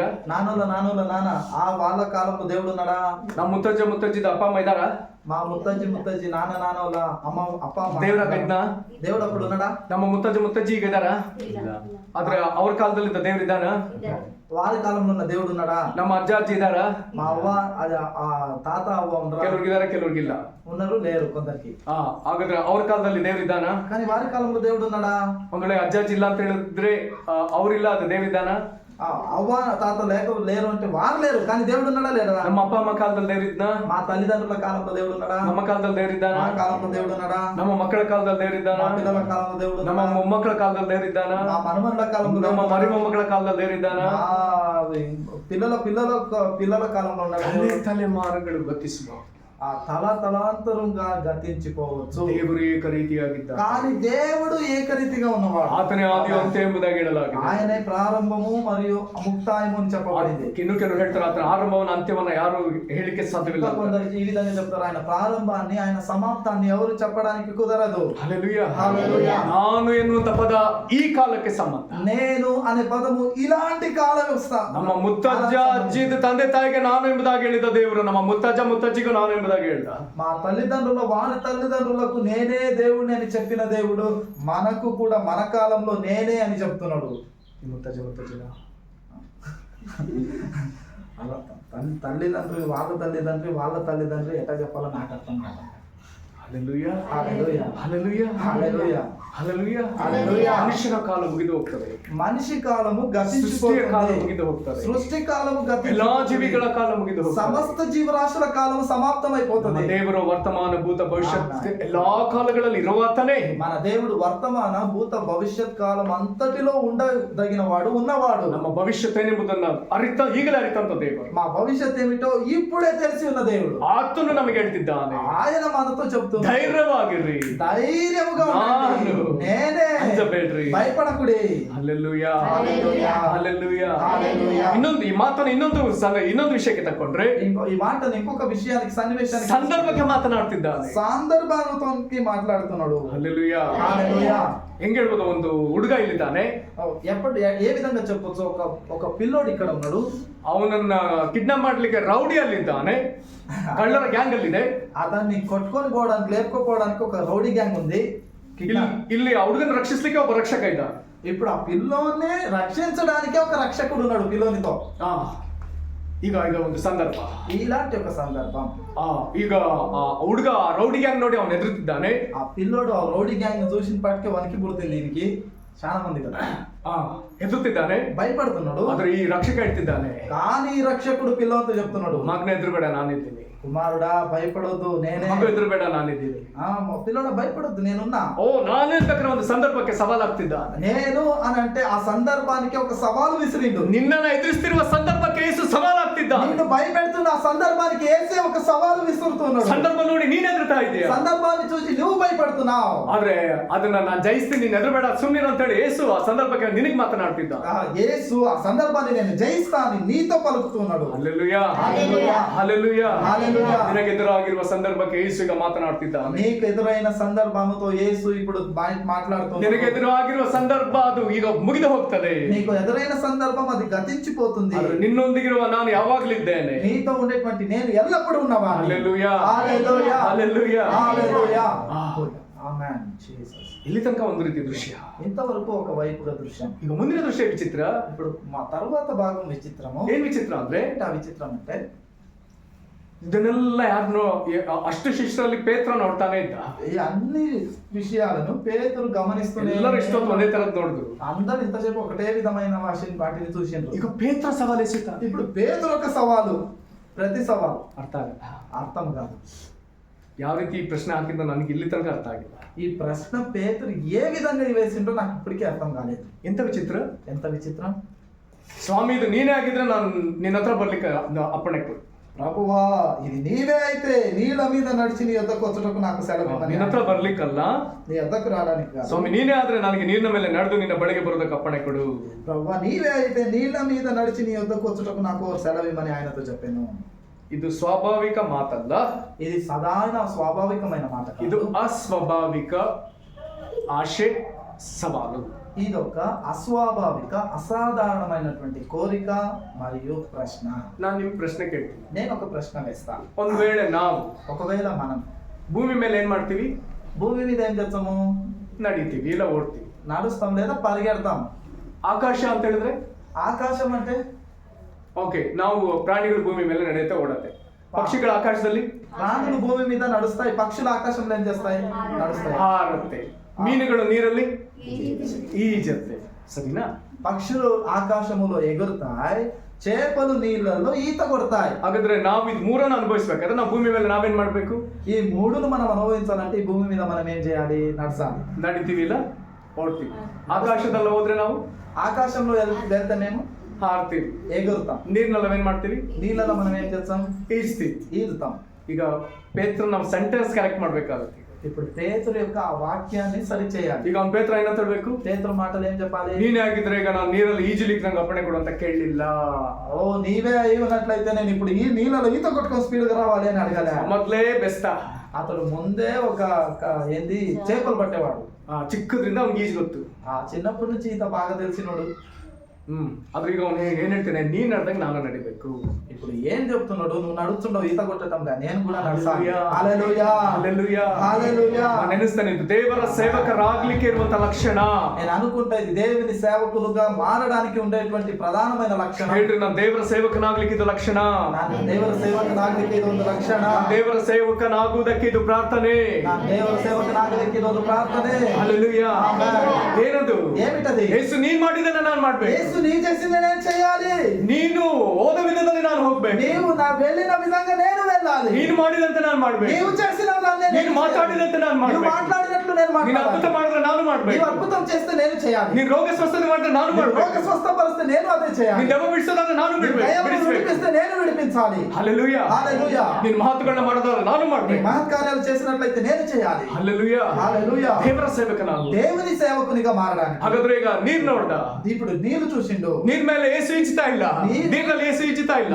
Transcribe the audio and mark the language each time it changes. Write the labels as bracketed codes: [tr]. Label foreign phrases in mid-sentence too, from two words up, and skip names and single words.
[te] నాన్న ఆ వాళ్ళ కాలంలో దేవుడు ఉన్నాడా? [kn] ನಮ್ಮ ಮುತ್ತಜ್ಜಿದ ಅಪ್ಪ ಅಮ್ಮ ಇದಾರ? [te] మా ముత్తజ్జి నాన్న వాళ్ళ అమ్మ అప్ప అమ్మ [kn] ದೇವ್ರ ಇದ್ನ? [te] దేవుడు అప్పుడు ఉన్నాడా? [kn] ನಮ್ಮ ಮುತ್ತಜ್ಜಿ ಈಗ ಇದಾರ? ಆದ್ರೆ ಅವ್ರ ಕಾಲದಲ್ಲಿ ದೇವ್ರ ಇದ್ದಾನ? [te] వారి కాలంలో ఉన్న దేవుడు ఉన్నాడా? [kn] ನಮ್ಮ ಅಜ್ಜಿ ಇದಾರ? [te] మా అవ్వ తాత అవ్వ ఉన్నారా? [kn] ಕೆಲವ್ರಿಗಿದಾರ, ಕೆಲವ್ರಿಗಿಲ್ಲ. [te] ఉన్నారు, లేరు కొందరికి. [kn] ಹಾಗಾದ್ರೆ ಅವ್ರ ಕಾಲದಲ್ಲಿ ದೇವ್ರ ಇದ್ದಾನ? [te] కానీ వారి కాలంలో దేవుడు ఉన్నాడా? [kn] ಒಂದ್ ವೇಳೆ ಅಜ್ಜಿ ಇಲ್ಲ ಅಂತ ಹೇಳಿದ್ರೆ ಅವ್ರಿಲ್ಲ, ಅದು ದೇವ್ರಿದ್ದಾನ? [te] అవ్వ తాత లేరు అంటే వారు లేరు, కానీ దేవుడు ఉన్నాడా లేడా? [kn] ನಮ್ಮ ಅಪ್ಪ ಅಮ್ಮ ಕಾಲದಲ್ಲಿ ದೇವ್ರಿದ್ನ? [te] మా తల్లిదండ్రుల కాలంలో దేవుడు ఉన్నాడా? [kn] ನಮ್ಮ ಕಾಲದಲ್ಲಿ ದೇವ್ರಿದ್ದಾನ? [te] మా కాలంలో దేవుడు ఉన్నాడా? [kn] ನಮ್ಮ ಮಕ್ಕಳ ಕಾಲದಲ್ಲಿ ದೇವ್ರಿದ್ದಾನ? [te] మా పిల్లల కాలంలో దేవుడు [kn] ನಮ್ಮ [te] ఉన్నాడా? [kn] ಮೊಮ್ಮಕ್ಕಳ ಕಾಲದಲ್ಲಿ ದೇವ್ರಿದ್ದಾನ? [te] మా మనమన్ల కాలంలో [kn] ನಮ್ಮ [te] దేవుడు [kn] ಮರಿ ಮೊಮ್ಮಕ್ಕಳ ಕಾಲದಲ್ಲಿ ದೇವ್ರಿದ್ದಾನ? [te] పిల్లల కాలంలో ఉన్నాడా? [kn] ತಲೆಮಾರುಗಳು ಗತಿಸುವ [te] ఆ తలాంతరంగా గతించిపోవచ్చు. [kn] ದೇವರು ಏಕ ರೀತಿಯಾಗಿದ್ದ, [te] కానీ దేవుడు ఏకరీతిగా ఉన్నవాడు. [kn] ಆತನೇ ಆದಿ ಅಂತ್ಯ ಎಂಬುದಾಗಿ ಹೇಳಲಾಗಿದೆ. [te] ఆయనే ప్రారంభము మరియు ముక్తాయము అని చెప్పబడింది. [kn] ಕೆಲವರು ಹೇಳ್ತಾರೆ ಆತನ ಆರಂಭವನ್ನ ಅಂತ್ಯವನ್ನ ಯಾರು ಹೇಳಿಕೆ ಸಾಧ್ಯವಿಲ್ಲ. [te] కొందరు ఈ విధంగా చెప్తారు, ఆయన ప్రారంభాన్ని ఆయన సమాప్తాన్ని ఎవరు చెప్పడానికి కుదరదు. హల్లెలూయా. హల్లెలూయా. [kn] ನಾನು ಎನ್ನುವಂತ ಪದ ಈ ಕಾಲಕ್ಕೆ ಸಂಬಂಧ. [te] నేను అనే పదము ఇలాంటి కాల వ్యవస్థ. [kn] ನಮ್ಮ ಮುತ್ತಜ್ಜಿದ ತಂದೆ ತಾಯಿಗೆ ನಾನು ಎಂಬುದಾಗಿ ಹೇಳಿದ ದೇವರು ನಮ್ಮ ಮುತ್ತಜ್ಜಿಗೂ ನಾನು ಎಂಬುದಾಗಿ ಹೇಳಿದ. [te] మా తల్లిదండ్రుల వారి తల్లిదండ్రులకు నేనే దేవుడిని అని చెప్పిన దేవుడు మనకు కూడా మన కాలంలో నేనే అని చెప్తున్నాడు. ముత్తజ్జిన తల్లిదండ్రులు వాళ్ళ తల్లిదండ్రులు ఎట్లా చెప్పాలో నాకు అర్థం కాదు. హల్లెలూయా. హల్లెలూయా. హల్లెలూయా. హల్లెలూయా. హల్లెలూయా. హల్లెలూయా. మనుషుల కాలం [kn] ಮುಗಿದು ಹೋಗ್ತದೆ. [te] మనిషి కాలము [kn] ಸೃಷ್ಟಿಯ ಕಾಲ [te] గతించిపోతుంది. [kn] ಮುಗಿದು ಹೋಗ್ತದೆ. [te] సృష్టి కాలము [kn] ಎಲ್ಲಾ [te] గతించిపోతుంది. [kn] ಜೀವಿಗಳ ಕಾಲ ಮುಗಿದು ಹೋಗ್ತದೆ. [te] సమస్త జీవరాశుల కాలము సమాప్తమైపోతుంది. [kn] ದೇವರು ವರ್ತಮಾನ ಭೂತ ಭವಿಷ್ಯತ್ ಎಲ್ಲಾ ಕಾಲಗಳಲ್ಲಿ ಇರುವಾತನೇ. [te] మన దేవుడు వర్తమాన భూత భవిష్యత్ కాలం అంతటిలో ఉండదగిన వాడు, ఉన్నవాడు. [kn] ನಮ್ಮ ಭವಿಷ್ಯತ್ ಏನೆಂಬುದನ್ನ ಈಗಲೇ ಅರಿತಂತ ದೇವರು. [te] మా భవిష్యత్ ఏమిటో ఇప్పుడే తెలిసి ఉన్న దేవుడు. [kn] ಆತನು ನಮಗೆ ಹೇಳ್ತಿದ್ದಾನೆ. [te] ఆయన మనతో చెప్తున్నాడు. చెప్తున్నా, [kn] ధైర్యವಾಗಿರ್ರಿ, [te] ధైర్యముగా ఉండండి. [kn] ನಾನು [te] నేనే, [kn] ಅಂಜಬೇಡ್ರಿ. [te] భయపడకుడి. [kn] ಹಲ್ಲೆಲೂಯಾ, [te] హల్లెలూయా, [kn] ಹಲ್ಲೆಲೂಯಾ. [te] హల్లెలూయా. [kn] ಈ ಮಾತನ್ನು ಇನ್ನೊಂದು ವಿಷಯಕ್ಕೆ ತಕೊಂಡ್ರೆ [te] ఈ మాటను ఇంకొక విషయానికి, సన్నివేశానికి, [kn] ಸಂದರ್ಭಕ್ಕೆ ಮಾತನಾಡ್ತಿದ್ದಾನೆ. [te] సందర్భాలతోకి మాట్లాడుతున్నాడు. [kn] ಹಲ್ಲೆಲೂಯಾ. [te] హల్లెలూయా. [kn] ಹೆಂಗ್ ಹೇಳ್ಬೋದು, ಒಂದು ಹುಡುಗ ಇಲ್ಲಿದ್ದಾನೆ, [te] ఏ విధంగా చెప్పొచ్చు, ఒక పిల్లోడు ఇక్కడ ఉన్నాడు, [kn] ಅವನನ್ನ ಕಿಡ್ನಾಪ್ ಮಾಡ್ಲಿಕ್ಕೆ ರೌಡಿ ಅಲ್ಲಿದ್ದಾನೆ, ಕಳ್ಳರ ಗ್ಯಾಂಗ್ ಅಲ್ಲಿದೆ. [te] అతన్ని కొట్టుకొని పోవడానికి, లేపుకోపోవడానికి ఒక రౌడీ గ్యాంగ్ ఉంది. [kn] ಇಲ್ಲಿ ಆ ಹುಡುಗನ ರಕ್ಷಿಸ್ಲಿಕ್ಕೆ ಒಬ್ಬ ರಕ್ಷಕ ಇದ್ದ. [te] ఇప్పుడు ఆ పిల్లోని రక్షించడానికి ఒక రక్షకుడు ఉన్నాడు పిల్లోనితో. [kn] ಈಗ ಒಂದು ಸಂದರ್ಭ, [te] ఇలాంటి ఒక సందర్భం. [kn] ಈಗ ಆ ಹುಡುಗ ರೌಡಿ ಗ್ಯಾಂಗ್ ನೋಡಿ ಅವನು ಎದುರುತ್ತಿದ್ದಾನೆ. [te] ఆ పిల్లోడు ఆ రౌడీ గ్యాంగ్ చూసిన పాటికి వనికి పుడుతుంది దీనికి, చాలా మంది కదా, [kn] ಎದುರುತ್ತಿದ್ದಾನೆ, [te] భయపడుతున్నాడు. [kn] ಆದ್ರೆ ಈ ರಕ್ಷಕ ಹೇಳ್ತಿದ್ದಾನೆ, [te] కానీ ఈ రక్షకుడు పిల్లోనితో చెప్తున్నాడు, [kn] ಮಗನ ಎದುರುಬೇಡ, ನಾನಿದ್ದೀನಿ. [te] కుమారుడా భయపడొద్దు, నేనే. [kn] ಮಗ ಎದುರುಬೇಡ, ನಾನಿದ್ದೀನಿ. [te] పిల్లోడా భయపడొద్దు, నేనున్నా. [kn] ನಾನೇ ಅಂತಕ್ಕಂಥ ಒಂದು ಸಂದರ್ಭಕ್ಕೆ ಸವಾಲಾಗ್ತಿದ್ದ. [te] నేను అని అంటే ఆ సందర్భానికి ఒక సవాలు విసిరిండు. [kn] ನಿನ್ನನ್ನ ಎದುರಿಸ್ತಿರುವ ಸಂದರ್ಭಕ್ಕೆ ಯೇಸು ಸವಾಲಾಗ್ತಿದ್ದ. [te] నిన్ను భయపెడుతున్న ఆ సందర్భానికి యేసే ఒక సవాలు విసురుతున్నాడు. [kn] ಸಂದರ್ಭ ನೋಡಿ ನೀನ್ ಎದುರ್ತಾ ಇದೀಯ, [te] సందర్భాన్ని చూసి నువ్వు భయపడుతున్నావు. [kn] ಆದ್ರೆ ಅದನ್ನ ನಾನು ಜಯಿಸ್ತೀನಿ, ನೀನ್ ಎದುರುಬೇಡ, ಸುಮ್ಮನಿರು ಅಂತ ಹೇಳಿ ಯೇಸು ಆ ಸಂದರ್ಭಕ್ಕೆ ನಿನಗೆ ಮಾತನಾಡ್ತಿದ್ದ. [te] యేసు ఆ సందర్భాన్ని నేను జయిస్తాను నీతో పలుకుతున్నాడు. [kn] ಹಲ್ಲೆಲೂಯಾ, [te] హల్లెలూయా, [kn] ಹಲ್ಲೆಲೂಯಾ. [te] హల్లెలూయా. [kn] ನಿನಗೆ ಎದುರಾಗಿರುವ ಸಂದರ್ಭಕ್ಕೆ ಯೇಸು ಈಗ ಮಾತನಾಡ್ತಿದ್ದ. [te] నీకు ఎదురైన సందర్భంతో యేసు ఇప్పుడు మాట్లాడుతున్నాడు. [kn] ನಿನಗೆ ಎದುರಾಗಿರುವ ಸಂದರ್ಭ ಅದು ಈಗ ಮುಗಿದು ಹೋಗ್ತದೆ. [te] నీకు ఎదురైన సందర్భం అది గతించిపోతుంది. [kn] ಆದ್ರೆ ನಿನ್ನೊಂದಿಗಿರುವ ನಾನು ಯಾವಾಗಲಿದ್ದೇನೆ. [te] నీతో ఉండేటువంటి నేను ఎల్లప్పుడూ ఉన్నవాడిని. హల్లెలూయా, హల్లెలూయా, హల్లెలూయా, హల్లెలూయా. ఆ. ఆమేన్. జీసస్. [kn] ಇಲ್ಲಿ ತನಕ ಒಂದು ರೀತಿ ದೃಶ್ಯ. [te] ఇంతవరకు ఒక వైపుగా దృశ్యం. [kn] ಈಗ ముంದಿನ ದೃಶ್ಯ ವಿಚಿತ್ರ. [te] ఇప్పుడు మా తరువాత భాగం విచిత్రము. [kn] ಏನ್ ವಿಚಿತ್ರ ಅಂದ್ರೆ, [te] ఏంటి ఆ విచిత్రం అంటే, [kn] ಇದನ್ನೆಲ್ಲ ಯಾರನ್ನೋ ಅಷ್ಟು ಶಿಷ್ಯರಲ್ಲಿ ಪೇತ್ರ ನೋಡ್ತಾನೆ ಇದ್ದ. [te] ఈ అన్ని విషయాలను పేతురు గమనిస్తూనే, [kn] ಎಲ್ಲರೂ ಇಷ್ಟೊತ್ತು ಒಂದೇ ತರದ್ ನೋಡಿದ್ರು. [te] అందరు ఇంతసేపు ఒకటే విధమైన వాటిని చూసిండ్రు. [kn] ಈಗ ಪೇತ್ರ ಸವಾಲು ಎಸೆತ. [te] ఇప్పుడు పేతురు ఒక సవాలు, ప్రతి సవాలు [kn] ಅರ್ಥ ಆಗಲ್ಲ, [te] అర్థం కాదు. [kn] ಯಾವ ರೀತಿ ಈ ಪ್ರಶ್ನೆ ಹಾಕಿದ್ದು ನನಗೆ ಇಲ್ಲಿ ತನಕ ಅರ್ಥ ಆಗಿಲ್ಲ. [te] ఈ ప్రశ్న పేతురు ఏ విధంగా వేసిండో నాకు ఇప్పటికీ అర్థం కాలేదు. [kn] ಎಂತ ವಿಚಿತ್ರ. [te] ఎంత విచిత్రం. [kn] ಸ್ವಾಮಿ, ಇದು ನೀನೇ ಆಗಿದ್ರೆ ನಾನು ನಿನ್ನ ಹತ್ರ ಬರ್ಲಿಕ್ಕೆ ಅಪ್ಪಣೆ ಕೊಡು. [te] ప్రభువా, ఇది నీవే అయితే నీళ్ళ మీద నడిచి నీ యొద్దకు వచ్చుటకు నాకు సెలవు ఇవ్వని. [kn] ನಿನ್ನ ಹತ್ರ ಬರ್ಲಿಕ್ಕಲ್ಲ, [te] నీ యొద్దకు రావడానికి కాదు. [kn] ಸ್ವಾಮಿ ನೀನೇ ಆದ್ರೆ ನನಗೆ ನೀರಿನ ಮೇಲೆ ನಡೆದು ನಿನ್ನ ಬಳಿಗೆ ಬರೋದಕ್ಕೆ ಅಪ್ಪಣೆ ಕೊಡು. [te] ప్రభువా, నీవే అయితే నీళ్ళ మీద నడిచి నీ యొద్దకు వచ్చుటకు నాకు సెలవు ఇవ్వని ఆయనతో చెప్పాను. [kn] ಇದು ಸ್ವಾಭಾವಿಕ ಮಾತಲ್ಲ, [te] ఇది సాధారణ స్వాభావికమైన మాట కాదు. [kn] ಇದು ಅಸ್ವಾಭಾವಿಕ ಆಶೆ, ಸವಾಲು. [te] ఇదొక అస్వాభావిక, అసాధారణమైనటువంటి కోరిక మరియు ప్రశ్న. [kn] ನಾನು ನಿಮ್ಗೆ ಪ್ರಶ್ನೆ ಕೇಳ್ತೀನಿ. [te] నేను ఒక ప్రశ్న వేస్తాను. [kn] ಒಂದ್ ವೇಳೆ ನಾವು [te] ఒకవేళ మనం [kn] ಭೂಮಿ ಮೇಲೆ ಏನ್ ಮಾಡ್ತೀವಿ? [te] భూమి మీద ఏం చేస్తాము? [kn] ನಡೀತೀವಿ, ಇಲ್ಲ ಓಡ್ತೀವಿ. [te] నడుస్తాం లేదా పరిగెడతాం. [kn] ಆಕಾಶ ಅಂತ ಹೇಳಿದ್ರೆ, [te] ఆకాశం అంటే [kn] ಓಕೆ, ನಾವು ಪ್ರಾಣಿಗಳು ಭೂಮಿ ಮೇಲೆ ನಡೆಯುತ್ತೆ, ಓಡತ್ತೆ. ಪಕ್ಷಿಗಳ ಆಕಾಶದಲ್ಲಿ [te] ప్రాణులు భూమి మీద నడుస్తాయి, పక్షులు ఆకాశంలో ఏం చేస్తాయి? నడుస్తాయి. [kn] ಹಾರುತ್ತೆ. ಮೀನುಗಳು ನೀರಲ್ಲಿ ಈಜತ್ತೆ, ಸರಿನಾ? [te] పక్షులు ఆకాశములో ఎగురుతాయి, చేపలు నీళ్ళల్లో ఈత కొడతాయి. [kn] ಹಾಗಾದ್ರೆ ನಾವು ಇದು ಮೂರನ್ನು ಅನುಭವಿಸ್ಬೇಕಾದ್ರೆ ನಾವು ಭೂಮಿ ಮೇಲೆ ನಾವೇನ್ ಮಾಡ್ಬೇಕು? [te] ఈ మూడును మనం అనుభవించాలంటే ఈ భూమి మీద మనం ఏం చేయాలి? నడచాలి. [kn] ನಡಿತೀವಿ, ಇಲ್ಲ ಓಡ್ತೀವಿ. ಆಕಾಶದಲ್ಲಿ ಹೋದ್ರೆ ನಾವು [te] ఆకాశంలో వెళ్తేనేమో [kn] ಹಾರ್ತೀವಿ, [te] ఎగురుతాం. [kn] ನೀರ್ನಲ್ಲಿ ನಾವೇನ್ ಮಾಡ್ತೀವಿ? [te] నీళ్ళలో మనం ఏం చేస్తాం? [kn] ಈಜ್ತೀವಿ. [te] ఈదుతాం. [kn] ಈಗ ಪೇತ್ರ ನಾವು [en] sentence correct [kn] ಮಾಡ್ಬೇಕಾಗುತ್ತೆ. [te] ఇప్పుడు పేతురు యొక్క ఆ వాక్యాన్ని సరి చేయాలి. [kn] ಈಗ ಅವ್ನು ಪೇತ್ರ ಏನಂತ ಹೇಳ್ಬೇಕು? [te] పేతురు మాటలు ఏం చెప్పాలి? [kn] ನೀನೇ ಆಗಿದ್ರೆ ಈಗ ನಾನು ನೀರಲ್ಲಿ ಈಜಲಿಕ್ಕೆ ನಂಗೆ ಅಪ್ಪಣೆ ಕೊಡು ಅಂತ ಕೇಳಲಿಲ್ಲ. [te] ఓ నీవే అయి ఉన్నట్లయితే నేను ఇప్పుడు ఈ నీళ్ళలో ఈత కొట్టుకొని స్పీడ్గా రావాలి అని అడగలే. [kn] ಮೊದ್ಲೇ ಬೆಸ್ತ. [te] అతడు ముందే ఒక ఏంది చేపలు పట్టేవాడు. [kn] ಚಿಕ್ಕದ್ರಿಂದ ಅವ್ನಿಗೆ ಈಜು ಗೊತ್ತು. [te] చిన్నప్పటి నుంచి ఈత బాగా తెలిసినోడు. [kn] ಆದ್ರೆ ಈಗ ಅವ್ನು ಏನ್ ಹೇಳ್ತೇನೆ, ನೀನ್ ನಡೆದಂಗೆ ನಾನು ನಡಿಬೇಕು. [te] ఇప్పుడు ఏం చెప్తున్నాడు? నువ్వు నడుస్తుండవు ఈత కొట్టడంగా, నేను కూడా నడుస్తాను. హల్లెలూయా, హల్లెలూయా, హల్లెలూయా, హల్లెలూయా. [kn] ನಾನು ನೆನೆಸ್ತಾನೆ, ಇದು ದೇವರ ಸೇವಕರಾಗ್ಲಿಕ್ಕೆ ಇರುವಂತ ಲಕ್ಷಣ. [te] నేను అనుకుంటా ఇది దేవుని సేవకులుగా మారడానికి ఉండేటువంటి ప్రధానమైన లక్షణం. [kn] ಹೇಳ್ರಿ, ನಾನು ದೇವರ ಸೇವಕನಾಗ್ಲಿಕ್ಕೆ ಇದು ಲಕ್ಷಣ. ನಾನು ದೇವರ ಸೇವಕನಾಗಲಿಕ್ಕೆ ಇದೊಂದು ಲಕ್ಷಣ. ದೇವರ ಸೇವಕನಾಗುವುದಕ್ಕೆ ಇದು ಪ್ರಾರ್ಥನೆ. ನಾನು ದೇವರ ಸೇವಕನಾಗಲಿಕ್ಕೆ ಇದೊಂದು ಪ್ರಾರ್ಥನೆ. ಹಲ್ಲೆಲೂಯಾ. ಏನದು? [te] ఏమిటది? [kn] ಯೇಸು ನೀನ್ ಮಾಡಿದ್ದನ್ನ ನಾನು ಮಾಡ್ಬೇಕು. [te] యేసు నీ చేసింది నేను చేయాలి. [kn] ನೀನು ಹೋದ ವಿಧದಲ್ಲಿ ನಾನು ಹೋಗ್ಬೇಕು. [te] నీవు నా వెళ్ళిన విధంగా నేను వెళ్ళాలి. [kn] ನೀನು ಮಾಡಿದಂತೆ ನಾನು ಮಾಡ್ಬೇಕು. [te] నీవు చేసిన [kn] ನೀನು ಮಾತಾಡಿದಂತೆ ನಾನು [te] నువ్వు [kn] ಮಾಡ್ಬೇಕು. [te] మాట్లాడినట్లు చెప్పినట్లు నేను [kn] ನೀನು ಅದ್ಭುತ [te] మాట్లాడాలి. [kn] ಮಾಡಿದ್ರೆ ನಾನು [te] నీవు [kn] ಮಾಡ್ಬೇಕು. [te] అద్భుతం చేస్తే నేను చేయాలి. [kn] ನೀನು ರೋಗ ಸ್ವಸ್ಥತೆ ಮಾಡಿದ್ರೆ ನಾನು [te] నీవు రోగ [kn] ಮಾಡ್ಬೇಕು. [te] స్వస్థపరిస్తే నేను అదే చేయాలి. [kn] ನೀನು ದೆವ್ವ ಬಿಡಿಸೋದಾದ್ರೆ ನಾನು [te] నీవు దయ్యాలను [kn] ಬಿಡಿಸ್ಬೇಕು. [te] విడిపిస్తే నేను విడిపించాలి. హల్లెలూయా. హల్లెలూయా. [kn] ನೀನು ಮಹತ್ವಗಳನ್ನ ಮಾಡೋದಾದ್ರೆ ನಾನು [te] నీ [kn] ಮಾಡ್ಬೇಕು. [te] మహత్కార్యాలు చేసినట్లయితే నేను చేయాలి. హల్లెలూయా. హల్లెలూయా. [kn] ದೇವರ ಸೇವಕ ನಾವು. [te] దేవుని సేవకునిగా మారడానికి. [kn] ಹಾಗಾದ್ರೆ ಈಗ ನೀರ್ ನೋಡ್ದ, [te] ఇప్పుడు నీళ్లు చూసిండు. [kn] ನೀರ್ ಮೇಲೆ ಏಸು ಈಜ್ತಾ ಇಲ್ಲ, ನೀರಲ್ಲಿ ಏಸು ಈಜ್ತಾ ಇಲ್ಲ,